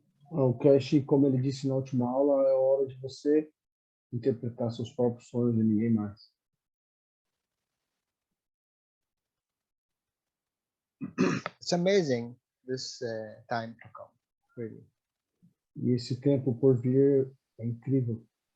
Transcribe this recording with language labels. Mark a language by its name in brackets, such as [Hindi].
[Portuguese] O Cash, como ele disse na última aula, é hora de você interpretar seus próprios sonhos e ninguém mais. [English] It's amazing this time to come, really. [Portuguese] E esse tempo por vir é incrível.